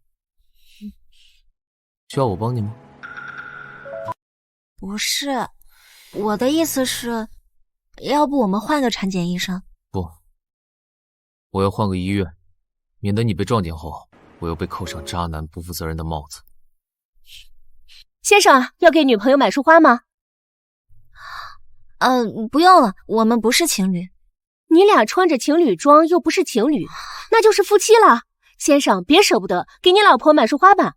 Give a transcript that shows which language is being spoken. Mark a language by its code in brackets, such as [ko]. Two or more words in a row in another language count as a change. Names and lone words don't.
[zh] 需要我幫你嗎？不是，我的意思是，要不我們換個產檢醫生？不，我要換個醫院，免得你被撞見後，我又被扣上渣男不負責任的帽子。先生，要給女朋友買束花嗎？不用了，我們不是情侶。你倆穿着情侶裝又不是情侶，那就是夫妻了。先生，別捨不得，給你老婆買束花吧。